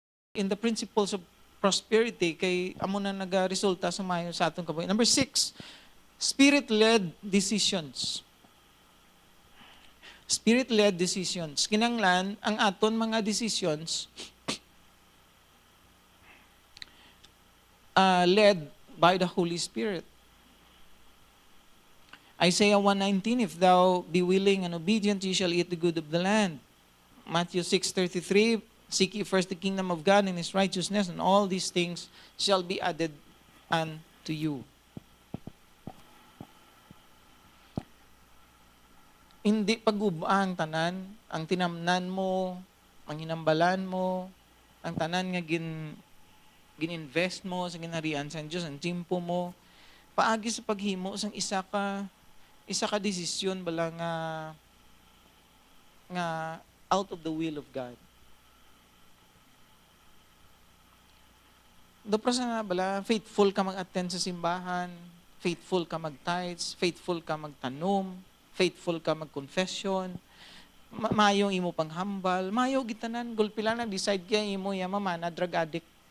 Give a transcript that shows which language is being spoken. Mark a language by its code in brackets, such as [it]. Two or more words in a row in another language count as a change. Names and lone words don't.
[en] in the principles of prosperity [hil] kay amo na nagaresulta sa mayo sa atong kabuhi. [en] Number 6, spirit-led decisions. Spirit-led decisions. [hil] Kinanglan ang aton mga decisions [en] led by the Holy Spirit. Isaiah 1:19, if thou be willing and obedient, ye shall eat the good of the land. Matthew 6:33, seek ye first the kingdom of God and His righteousness, and all these things shall be added unto you. [hil] Hindi pag-ubang tanan, ang tinamnan mo, ang hinambalan mo, ang tanan nga gininvest mo sa ginharian sa Diyos, ang timpo mo, paagi sa paghimo sang isa ka desisyon bala nga [en] out of the will of God. [hil] Doprasa nga bala, faithful ka mag-attend sa simbahan, faithful ka mag-tithes, faithful ka magtanom, faithful ka mag-confession, mayong imo panghambal, mayo gitanan, gulpi lang nag-decide kaya imo mamana, [en] drug addict.